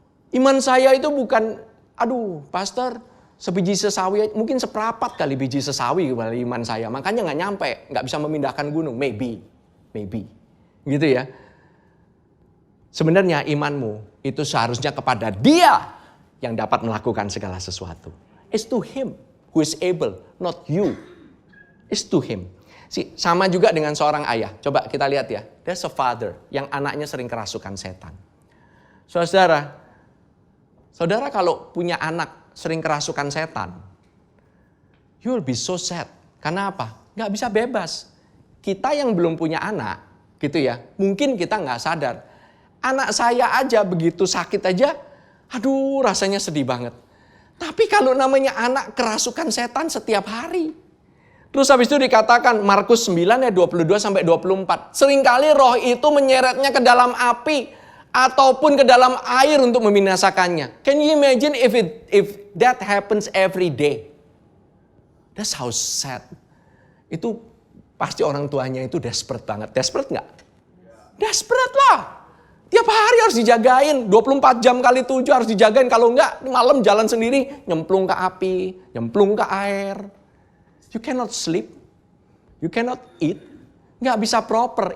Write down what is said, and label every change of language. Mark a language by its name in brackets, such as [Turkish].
[Indonesian] Iman saya itu bukan, aduh pastor, sebiji sesawi, mungkin seperapat kali biji sesawi kembali iman saya. Makanya gak nyampe, gak bisa memindahkan gunung. Maybe. Gitu ya. Sebenarnya imanmu itu seharusnya kepada Dia yang dapat melakukan segala sesuatu. [English] It's to Him who is able, not you. It's to Him. [Indonesian] Sama juga dengan seorang ayah. Coba kita lihat ya. [English] There's a father [Indonesian] yang anaknya sering kerasukan setan. Saudara kalau punya anak sering kerasukan setan, [English] you will be so sad. [Indonesian] Karena apa? Gak bisa bebas. Kita yang belum punya anak, gitu ya, mungkin kita gak sadar. Anak saya aja begitu sakit aja, aduh rasanya sedih banget. Tapi kalau namanya anak kerasukan setan setiap hari, Terus habis itu dikatakan Markus 9 ayat 22 sampai 24. Seringkali roh itu menyeretnya ke dalam api ataupun ke dalam air untuk membinasakannya. [English] Can you imagine if that happens every day? That's how sad. [Indonesian] Itu pasti orang tuanya itu desperate banget. Desperate nggak? Desperate lah. Tiap hari harus dijagain. 24 jam kali 7 harus dijagain. Kalau enggak, malam jalan sendiri. Nyemplung ke api. Nyemplung ke air. [English] You cannot sleep. You cannot eat. [Indonesian] Nggak bisa [English] proper.